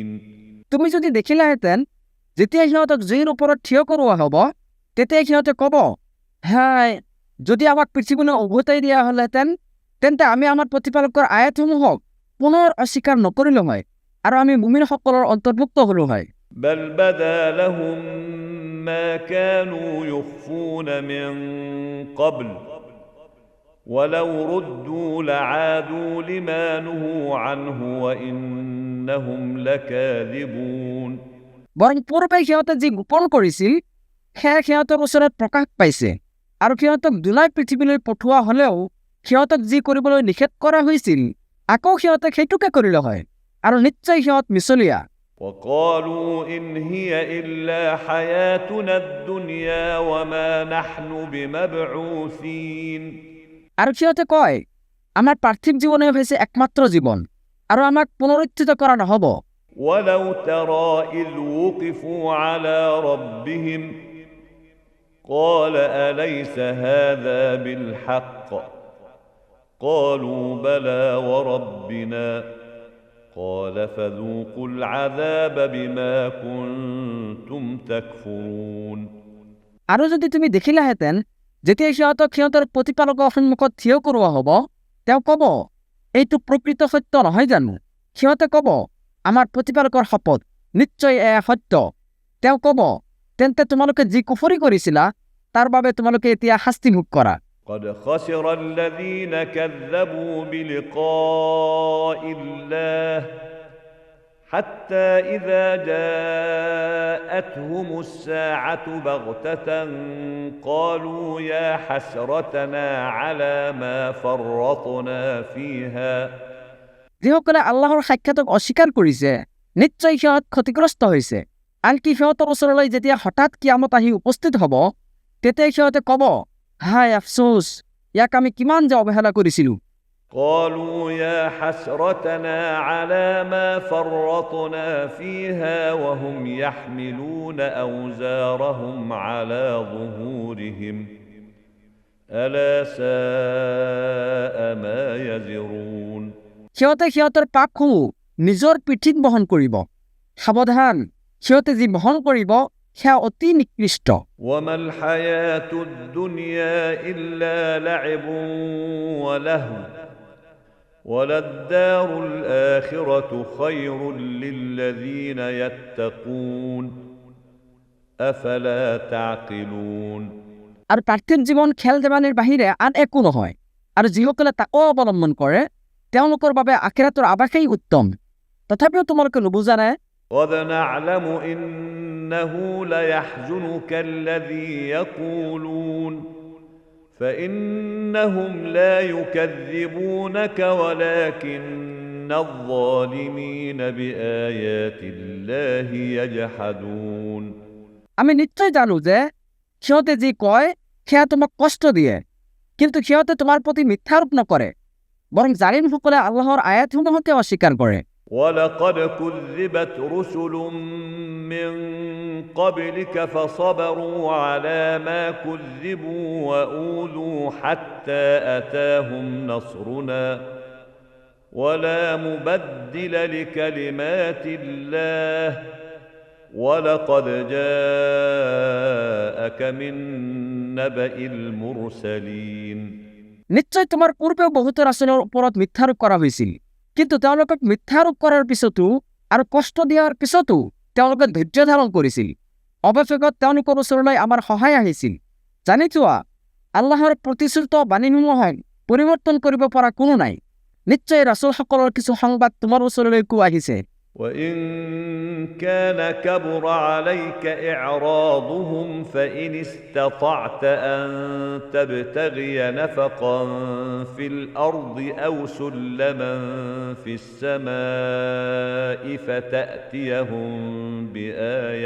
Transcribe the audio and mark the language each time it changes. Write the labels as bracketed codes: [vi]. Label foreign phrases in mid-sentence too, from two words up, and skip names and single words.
[as] তুমি যদি দেখিলাহেঁতেন যেতিয়া সিহঁতক জুইৰ ওপৰত থিয় কৰোৱা হ'ব তেতিয়া সিহঁতে ক'ব হাই যদি আমাক পৃথিৱীলৈ উভতাই দিয়া হ'লহেঁতেন তেন্তে আমি আমাৰ প্ৰতিপালকৰ আয়াতসমূহক পুনৰ অস্বীকাৰ নকৰিলো হয় আৰু আমি মুমিনসকলৰ অন্তৰ্ভুক্ত হ'লো হয় [ar] بل بدا لهم ما كانوا يخفون من قبل ولو ردوا لعادوا لما نهوا عنه وإنهم لكاذبون [as] বৰং পূৰ্বে সিহঁতে যি গোপন কৰিছিল সেয়া সিহঁতৰ ওচৰত প্ৰকাশ পাইছে আৰু সিহঁতক দুলাই পৃথিৱীলৈ পঠোৱা হ'লেও সিহঁতক যি কৰিবলৈ নিষেধ কৰা হৈছিল আকৌ সিহঁতে সেইটোকে কৰিলে হয় আৰু নিশ্চয় সিহঁত মিছলীয়া [ar] وقالوا إن هي إلا حياتنا الدنيا وما نحن بمبعوثين [as] আৰু সিহঁতে কয় আমাৰ পাৰ্থিৱ জীৱনে হৈছে একমাত্ৰ জীৱন আৰু আমাক পুনৰুত্থিত কৰা নহ'ব [ar] ولو ترى إذ وقفوا على ربهم قال أليس هذا بالحق قالوا بلى وربنا قال فذوقوا العذاب بما كنتم تكفرون [as] আৰু যদি তুমি দেখিলাহেঁতেন যেতিয়া সিহঁতক সিহঁতৰ প্ৰতিপালকৰ সন্মুখত থিয় কৰোৱা হ'ব তেওঁ ক'ব এইটো প্ৰকৃত সত্য নহয় জানো সিহঁতে ক'ব আমাৰ প্ৰতিপালকৰ শপত নিশ্চয় এয়া সত্য তেওঁ ক'ব তেন্তে তোমালোকে যি কুফৰি কৰিছিলা তাৰ বাবে তোমালোকে এতিয়া শাস্তি ভোগ কৰা [ar] قد خسر الذين كذبوا بلقاء الله حتى إذا جاءتهم الساعة بغتة قالوا يا حسرتنا على ما فرطنا فيها [as] যিসকলে আল্লাহৰ সাক্ষাতক অস্বীকাৰ কৰিছে নিশ্চয় সিহঁত ক্ষতিগ্ৰস্ত হৈছে আনকি সিহঁতৰ ওচৰলৈ যেতিয়া হঠাৎ কিয়ামত আহি উপস্থিত হ'ব তেতিয়া সিহঁতে ক'ব হাই আফচোচ ইয়াক আমি কিমান যে অৱহেলা কৰিছিলোঁ [ar] قالوا يا حسرتنا على ما فرطنا فيها وهم يحملون أوزارهم على ظهورهم ألا ساء ما يزرون [as] সিহঁতে সিহঁতৰ পাপসমূহ নিজৰ পিঠিত বহন কৰিব সাৱধান সিহঁতে যি বহন কৰিব সেয়া অতি নিকৃষ্ট। [ar] وما الحياة الدنيا إلا لعب ولهو وللدار الآخرة خير للذين يتقون أفلا تعقلون। [as] আৰু পাৰ্থিৱ জীৱন খেল ধেমালিৰ বাহিৰে আন একো নহয়, আৰু যিসকলে তাকো অৱলম্বন কৰে তেওঁলোকৰ বাবে আখিৰাতৰ আৱাসেই উত্তম। তথাপিও তোমালোকে নুবুজানে? [ar] قد نعلم إنه ليحزنك الذي يقولون فإنهم لا يكذبونك ولكن الظالمين بآيات الله يجحدون। [as] আমি নিশ্চয় জানো যে সিহঁতে যি কয় সেয়া তোমাক কষ্ট দিয়ে, কিন্তু সিহঁতে তোমাৰ প্ৰতি মিথ্যাৰোপ নকৰে, বৰং জালিমসকলে আল্লাহৰ আয়াতসমূহকে অস্বীকাৰ কৰে। [ar] ولقد كذبت رسل من قبلك فصبروا على ما كذبوا وأوذوا حتى أتاهم نصرنا ولا مبدل لكلمات الله ولقد جاءك من نبأ المرسلين। [as] নিশ্চয় তোমাৰ পূৰ্বেও বহুতো ৰাসূলৰ ওপৰত মিথ্যাৰোপ কৰা হৈছিল, কিন্তু তেওঁলোকক মিথ্যাৰোপ কৰাৰ পিছতো আৰু কষ্ট দিয়াৰ পিছতো তেওঁলোকে ধৈৰ্য ধাৰণ কৰিছিল। অৱশেষত তেওঁলোকৰ ওচৰলৈ আমাৰ সহায় আহিছিল। জানি থোৱা, আল্লাহৰ প্ৰতিশ্ৰুত বাণীসমূহক পৰিৱৰ্তন কৰিব পৰা কোনো নাই। নিশ্চয় ৰাসূলসকলৰ কিছু সংবাদ তোমাৰ ওচৰলৈকো আহিছে। [ar] وإن كان كبر عليك إعراضهم فإن استطعت أن تبتغي نفقا في الأرض أو سلما في السماء فتأتيهم بآية।